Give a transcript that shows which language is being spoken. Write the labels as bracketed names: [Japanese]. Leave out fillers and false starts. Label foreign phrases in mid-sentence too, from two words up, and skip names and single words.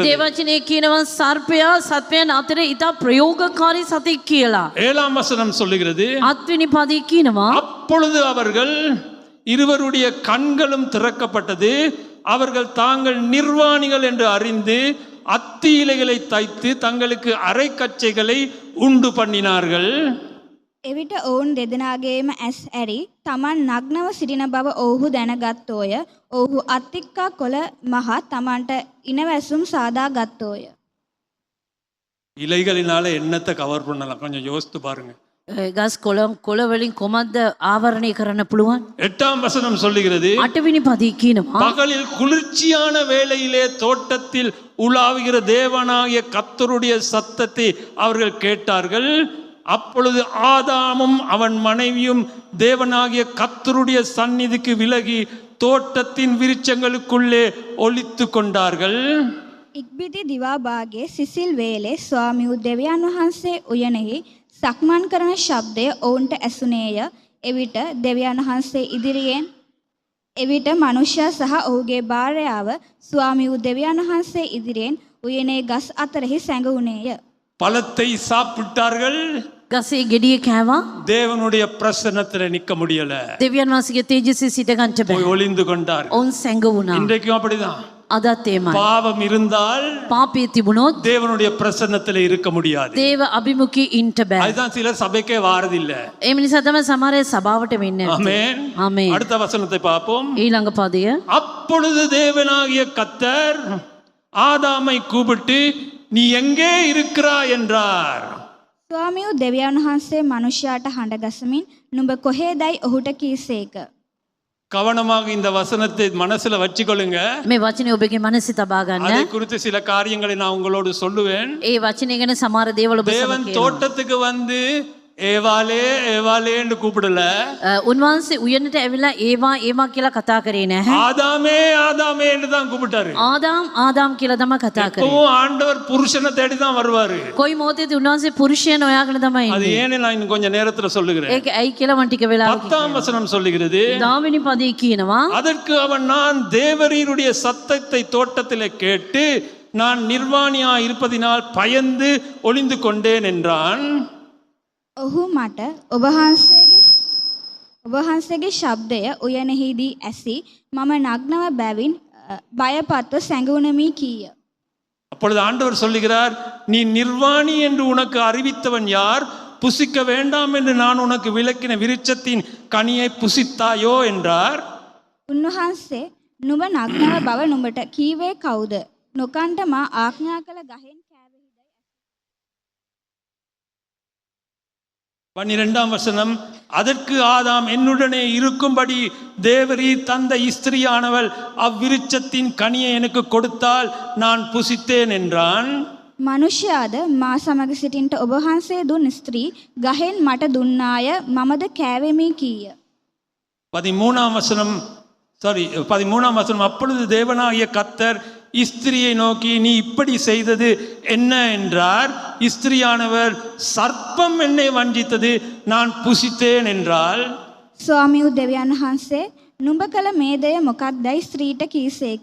[Sinhala] දේවචනයේ කියනවා සර්පයා සත්වයන් අතර ඉතා ප්‍රයෝගකාරී සතෙක් කියලා. [Tamil] 7 வசனம் சொல்லுகிறது, [Sinhala] අත්වෙනි පදේ කියනවා [Tamil] அப்பொழுது அவர்கள் இருவருடைய கண்களும் திறக்கப்பட்டது, அவர்கள் தாங்கள் நிர்வாணிகள் என்று அறிந்து அத்தி இலைகளை தைத்து தங்களுக்கு அரைக்கச்சைகளை உண்டு பண்ணினார்கள். [Sinhala] එවිට ඔවුන් දෙදෙනාගේම ඇස් ඇරි තමන් නග්නව සිටින බව ඔවුහු දැනගත්තෝය. ඔවුහු අත්තික්කා කොළ මහ තමන්ට ඉනවැසුම් සාදා ගත්තෝය. [Tamil] இலைகளினால என்னத்தை கவர் பண்ணலாம், கொஞ்சம் யோசித்து பாருங்க. [Sinhala] ගස් කොළ වලින් කොමද්ද ආවරණය කරන්න පුළුවන්? [Tamil] 8 வசனம் சொல்லுகிறது, [Sinhala] අටවෙනි පදේ කියනවා [Tamil] பகலில் குளிர்ச்சியான வேளையிலே தோட்டத்தில் உலாவுகிற தேவனாகிய கர்த்தருடைய சத்தத்தை அவர்கள் கேட்டார்கள். அப்பொழுது ஆதாமும் அவன் மனைவியும் தேவனாகிய கர்த்தருடைய சந்நிதிக்கு விலகி தோட்டத்தின் விருட்சங்களுக்குள்ளே ஒளித்து கொண்டார்கள். [Sinhala] ඉක්බිති දිවා භාගයේ සිසිල් වේලේ ස්වාමිව් දෙවියන් වහන්සේ උයනෙහි සක්මන් කරන ශබ්දය ඔවුන්ට ඇසුනේය. එවිට දෙවියන් වහන්සේ ඉදිරියෙන් එවිට මනුෂ්‍යයා සහ ඔහුගේ භාර්යාව ස්වාමිව් දෙවියන් වහන්සේ ඉදිරියෙන් උයනේ ගස් අතරෙහි සැඟවුණේය. [Tamil] பழத்தை சாப்பிட்டார்கள். [Sinhala] ගසේ ගෙඩිය කෑවා. [Tamil] தேவனுடைய பிரசன்னத்துல நிக்க முடியல, [Sinhala] දෙවියන් වහන්සේගේ තේජස්සේ සිට ගන්නට [Tamil] போய் [Sinhala] බෑ. [Tamil] ஒளிந்து கொண்டார்கள். [Sinhala] ඔවුන් සැඟවුණා. [Tamil] இன்றைக்கும் அப்படிதான். [Sinhala] අදත් එමය. [Tamil] பாவம் இருந்தால் [Sinhala] පාපයේ තිබුණොත් [Tamil] தேவனுடைய பிரசன்னத்துல இருக்க முடியாது. [Sinhala] දේව අභිමුඛී ඉන්ට බෑ. [Tamil] அதுதான் சிலர் சபைக்கே வாரதில்ல. [Sinhala] ඒ මිනිසා තමයි සමහර අය සභාවට වෙන්නේ නැත්තේ. [Tamil] ஆமென். [Sinhala] ආමේන්. [Tamil] அடுத்த வசனத்தை பார்ப்போம். [Sinhala] ඊළඟ පදය [Tamil] அப்பொழுது தேவனாகிய கர்த்தர் ஆதாமை கூப்பிட்டு நீ எங்கே இருக்கிறாய் என்றார். [Sinhala] ස්වාමිව් දෙවියන් වහන්සේ මනුෂ්‍යයාට හඬ ගසමින් නුඹ කොහේදයි ඔහුට කීසේක. [Tamil] கவனமாக இந்த வசனத்தை மனசுல வச்சுக்கொள்ளுங்க. [Sinhala] මේ වචනේ ඔබගේ මනසේ තබා [Tamil] அதை [Sinhala] ගන්න. [Tamil] குறித்து சில காரியங்களை நான் உங்களோடு சொல்லுவேன். [Sinhala] ඒ වචනේ ගැන සමහර දේවල් ඔබ [Tamil] தேவன் [Sinhala] සමග කියනවා. [Tamil] தோட்டத்துக்கு வந்து ஏவாளே ஏவாளேன்னு கூப்பிடல, [Sinhala] උන්වහන්සේ උයනට ඇවිල්ලා ඒවා කියලා කතා කරේ නැහැ. [Tamil] ஆதாமே ஆதாமே என்று தான் கூப்பிட்டாரு. [Sinhala] ආදාම් කියලා තමයි කතා කරේ. [Tamil] எப்பவும் ஆண்டவர் புருஷனை தேடி தான் வருவாரு. [Sinhala] කොයි මොහොතේද උන්වහන්සේ පුරුෂයන් හොයාගෙන තමයි [Tamil] அது [Sinhala] ඉන්නේ. [Tamil] ஏன்னு நான் இன்னும் கொஞ்சம் நேரத்துல சொல்லுகிறேன். [Sinhala] ඒක ඇයි කියලා මම ටික වෙලාවක [Tamil] 10 வசனம் சொல்லுகிறது, [Sinhala] 10 පදේ කියනවා [Tamil] அதற்கு அவன் நான் தேவரீருடைய சத்தத்தை தோட்டத்திலே கேட்டு நான் நிர்வாணியா இருப்பதினால் பயந்து ஒளிந்து கொண்டேன் என்றான். [Sinhala] ඔහු මට ඔබ වහන්සේගේ ශබ්දය උයනෙහිදී ඇසි මම නග්නව බැවින් බයපත්ව සැඟවුණමි කීය. [Tamil] அப்பொழுது ஆண்டவர் சொல்லுகிறார், நீ நிர்வாணி என்று உனக்கு அறிவித்தவன் யார்? புசிக்க வேண்டாம் என்று நான் உனக்கு விளக்கின விருட்சத்தின் கனியை புசித்தாயோ என்றார். [Sinhala] උන්වහන්සේ නුඹ නග්නව බව නුඹට කීවේ කවුද? නොකන්ට මා ආඥා කළ ගහෙන් කෑවෙහිදයි. [Tamil] 12 வசனம், அதற்கு ஆதாம் என்னுடனே இருக்கும்படி தேவரீர் தந்த ஸ்திரியானவள் அவ்விருட்சத்தின் கனியை எனக்கு கொடுத்தால் நான் புசித்தேன் என்றான். [Sinhala] මනුෂ්‍යයාද මා සමග සිටින්ට ඔබ වහන්සේ දුන් ස්ත්‍රී ගහෙන් මට දුන්නාය මමද කෑවෙමි කීය. [Tamil] 13 வசனம், அப்பொழுது தேவனாகிய கர்த்தர் ஸ்திரியை நோக்கி நீ இப்படி செய்தது என்ன என்றார். ஸ்திரியானவர் சர்ப்பம் என்னை வஞ்சித்தது, நான் புசித்தேன் என்றாள். [Sinhala] ස්වාමියු දෙවියන් වහන්සේ නුඹ කළ මේ දෙය මොකක්දයි ස්ත්‍රීට කීසේක.